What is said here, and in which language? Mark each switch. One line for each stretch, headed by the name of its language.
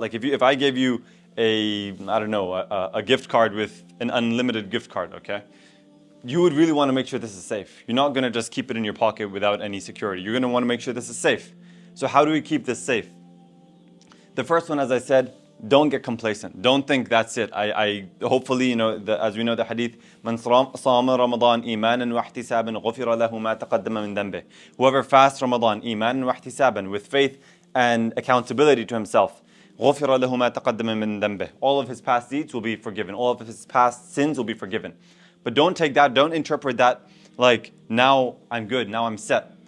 English: Like if I gave you a gift card with an unlimited gift card, okay? You would really want to make sure this is safe. You're not going to just keep it in your pocket without any security. You're going to want to make sure this is safe. So how do we keep this safe? The first one, as I said, don't get complacent. Don't think that's it. I hopefully, as we know the hadith,
Arabic: من صام رمضان إيمانا واحتسابا غفر له ما تقدم من ذنبه.
English: Whoever fasts Ramadan
Arabic: إيمانا واحتسابا,
English: with faith and accountability to himself,
Arabic: غفر له ما تقدم من ذنبه.
English: All of his past deeds will be forgiven. All of his past sins will be forgiven. But don't take that, don't interpret that like, now I'm good, now I'm set.